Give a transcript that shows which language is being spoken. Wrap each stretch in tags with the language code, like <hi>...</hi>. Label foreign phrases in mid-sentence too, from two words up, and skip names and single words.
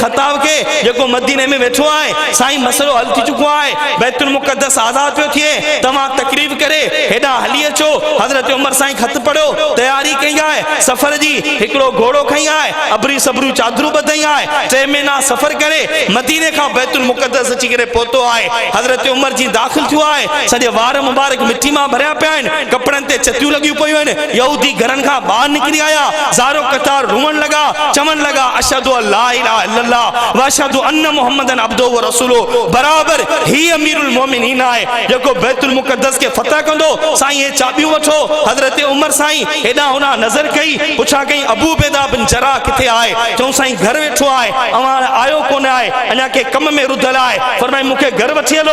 <sd>ख़त्ताब खे जेको मदीने में वेठो आहे साईं मसलो हल थी चुको आहे बैतुल मुक़द्दस आज़ाद पियो थिए तव्हां तकलीफ़ करे हेॾां हली अचो हज़रत उमर साईं ख़त पढ़ियो तयारी कई आहे सफ़र जी हिकिड़ो घोड़ो खई आहे अबरी सबरू चादरूं ॿधई आहे 3 महीना सफ़र करे मदीने खां बैतुल मुक़द्दस अची करे पहुतो आहे हज़रत उमर जी दाख़िल थियो आहे सॼे वार मुबारक मिट्टी मां भरिया पिया आहिनि कपिड़नि ते चतियूं लॻियूं पियूं आहिनि। यहूदी घरनि खां ॿाहिरि निकिरी आया, ज़ारो कतार रोअण लॻा, चवण लॻा</sd> <ar>أشهد ألا إله إلا الله و أشهد أن محمدا عبده و رسوله.</ar> <sd>बराबर ही अमीरुल मोमिनीन आहे जेको बैतुल मुक़द्दस के फतह कंदो। साईं हे चाबियूं वठो। हज़रत उमर साईं हेॾां होॾां नज़र कई, पुछा कई अबू उबैदा बिन जराह किथे आहे? चऊं साईं घर वेठो आहे, अवां आयो कोन आहे, अञा के कम में रुधल आहे। फरमाई मूंखे घर वठी हलो।</sd>